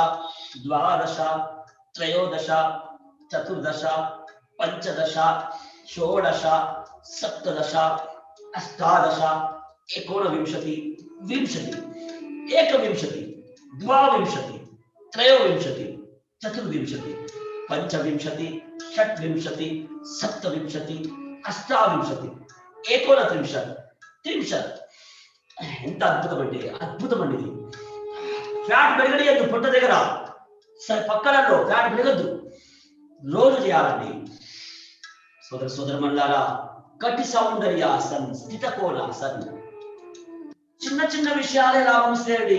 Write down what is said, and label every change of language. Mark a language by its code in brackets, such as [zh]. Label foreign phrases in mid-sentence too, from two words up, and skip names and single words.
[sa] 12 13 14 15 16 17 18 19 20 21 द्वाविंशति त्रयोविंशति चतुर्विंशति पंचविंशति षट्विंशति सप्तविंशति अष्टाविंशति एकोनत्रिंशत् त्रिंशत्. [te] ఎంత అద్భుతం అంటే అద్భుతం అండి. ఇది ఫ్యాట్ పెరగలేదు పొట్ట దగ్గర. సరే పక్కలలో ఫ్యాట్ పెరగద్దు. రోజు చేయాలండి. సోదరమణులారా, కటి సౌందర్యాసన్, స్థిత కోణాసన్. చిన్న చిన్న విషయాలే లాభం ఇస్తాయండి.